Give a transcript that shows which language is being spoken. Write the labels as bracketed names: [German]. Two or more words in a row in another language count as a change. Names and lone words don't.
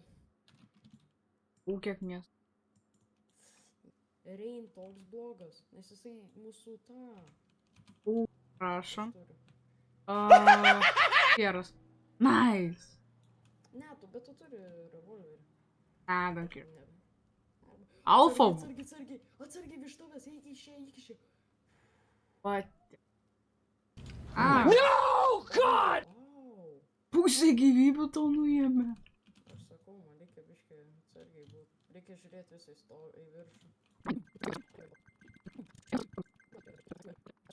[Lithuanian] Kiek miestų. Rain toks blogas, nes jisai mūsų tą Prašom. turi. Geras. Nice. Ne, bet tu turi revolverį. [English] Don't care. [Lithuanian] Ne. Alpha. Atsargiai vištuvės, eik iš čia. [English] What? No, God! Au. [Lithuanian] Pusė gyvybių tau nuėmė. Aš sakau, man reikia biškai atsargiai būt. Reikia žiūrėti visai į viršų.